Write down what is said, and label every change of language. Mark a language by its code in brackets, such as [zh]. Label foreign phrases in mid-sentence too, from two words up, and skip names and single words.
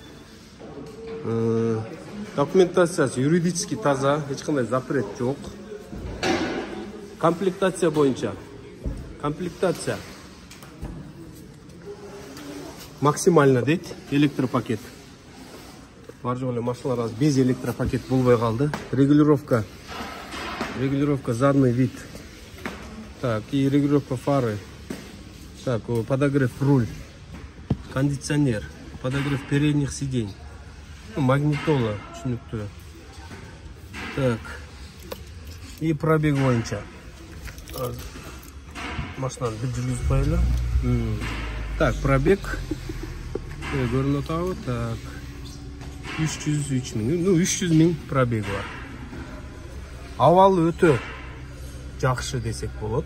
[ky] Документациясы юридически таза, эч кандай запрет жок. Комплектация боюнча. [ru] Комплектация максимально дейт, электропакет. [ky] Бар жок эле машиналар азыр [ru] без электропакет [ky] болбой калды. [ru] Регулировка задний вид. Так, и регулировка фары. Так, подогрев руль. Кондиционер. Подогрев передних сидений. Магнитола. Так. И пробег боюнча. [ky] Машинаны бир жүргүзүп коелу. [ru] Так, пробег. [ky] Көрүнүп атабы. [ru] Так. [ky] 303 миң. 300 миң пробег бар. Авалы өтө жақшы десек болот.